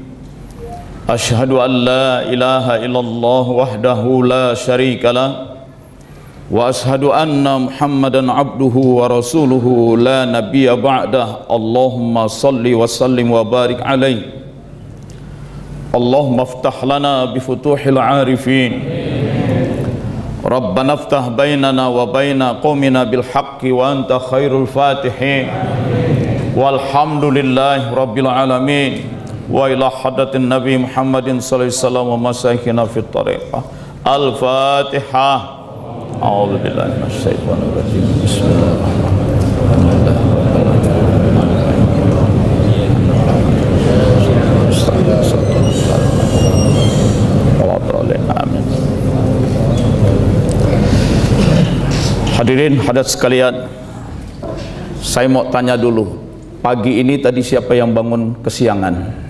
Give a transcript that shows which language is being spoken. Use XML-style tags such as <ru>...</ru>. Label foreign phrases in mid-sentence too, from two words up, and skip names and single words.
<ar>أشهد أن لا إله إلا الله وحده لا شريك له. وأشهد أن محمدا عبده ورسوله لا نبي بعده. اللهم صل وسلم وبارك عليه. اللهم افتح لنا بفتوح العارفين. ربنا افتح بيننا وبين قومنا بالحق وأنت خير الفاتحين. والحمد لله رب العالمين. وإلى حضرة النبي محمد صلى الله عليه وسلم ومشايخنا في الطريقة. Al-Fatihah. أعوذ بالله من الشيطان الرجيم. بسم الله الرحمن الرحيم. Amin. حاضرين حاضرات</ar> <id>sekalian, saya mau tanya dulu, pagi ini tadi siapa yang bangun kesiangan?</id>